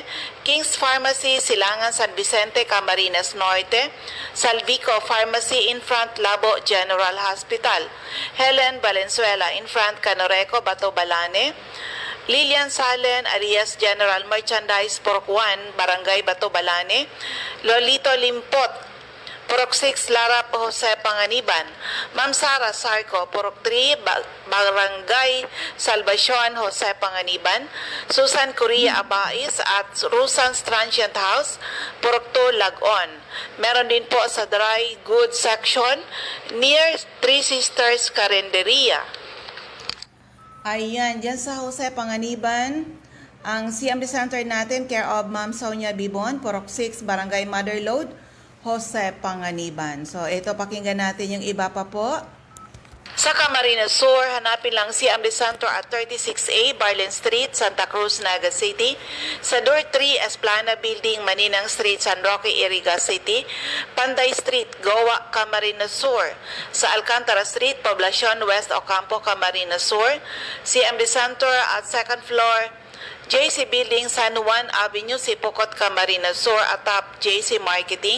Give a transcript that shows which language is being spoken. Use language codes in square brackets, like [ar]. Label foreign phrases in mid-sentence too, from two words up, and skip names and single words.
[tl] King's Pharmacy, Silangan, San Vicente, Camarines Norte, Salvico Pharmacy [en] in front [tl] Labo General Hospital, Helen Valenzuela [en] in front [tl] Canoreco, Bato Balane, Lilian Salen, Arias General Merchandise, Purok 1, Barangay Bato Balane, Lolito Limpot, Purok 6, Larap, Jose Panganiban. Ma'am Sara Sarco, Purok 3, Barangay Salvacion, Jose Panganiban. Susan Correa Abais at Rusan's Transient House, Purok 2, Lagon. Meron din po sa [en] dry goods section near [tl] Three Sisters Carinderia. Ayan, dyan sa Jose Panganiban, ang CMD Center natin, care of Ma'am Sonia Bibon, Purok 6, Barangay Motherlode, Jose Panganiban. So, ito, pakinggan natin yung iba pa po. Sa Camarines Sur, hanapin lang si Amri Santor at 36A, Barlin Street, Santa Cruz, Naga City. Sa Door 3, Esplana Building, Maninang Street, San Roque, Iriga City. Panday Street, Goa, Camarines Sur. Sa Alcantara Street, Poblacion West, Ocampo, Camarines Sur. Si Amri Santor at [en] second floor, [tl] JC Building, San Juan Avenue, Sipocot, Camarines Sur, atap JC Marketing.